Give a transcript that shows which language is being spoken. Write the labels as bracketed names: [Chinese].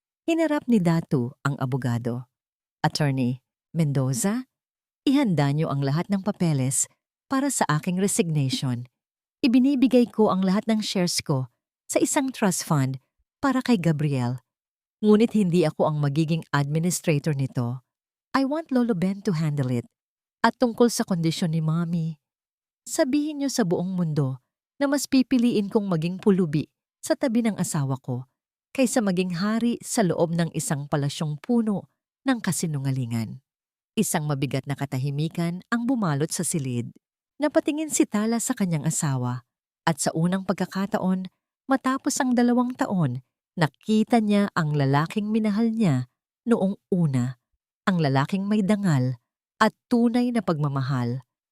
[Filipino] Hinarap ni Datu ang abogado. Attorney Mendoza, ihanda niyo ang lahat ng papeles para sa aking resignation. Ibinibigay ko ang lahat ng shares ko sa isang trust fund para kay Gabriel. Ngunit hindi ako ang magiging administrator nito. [English] I want Lolo Ben to handle it. [Filipino] At tungkol sa kondisyon ni Mommy, sabihin niyo sa buong mundo na mas pipiliin kong maging pulubi sa tabi ng asawa ko kaysa maging hari sa loob ng isang palasyong puno ng kasinungalingan. Isang mabigat na katahimikan ang bumalot sa silid. Napatingin si Tala sa kanyang asawa at sa unang pagkakataon, matapos ang 2 taon, nakita niya ang lalaking minahal niya noong una, ang lalaking may dangal at tunay na pagmamahal.